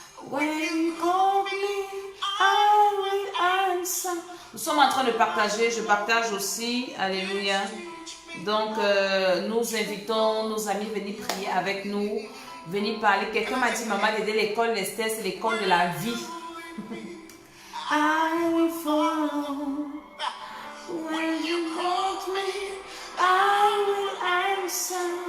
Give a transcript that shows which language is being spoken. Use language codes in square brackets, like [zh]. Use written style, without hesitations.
[en] When you call me, I will answer. [fr] Nous sommes en train de partager, je partage aussi. Alléluia. Donc, nous invitons nos amis à venir prier avec nous, venir parler. Quelqu'un m'a dit, maman, d'aider l'école d'Esther, c'est l'école de la vie. [en] I will follow. When you call me, I will answer.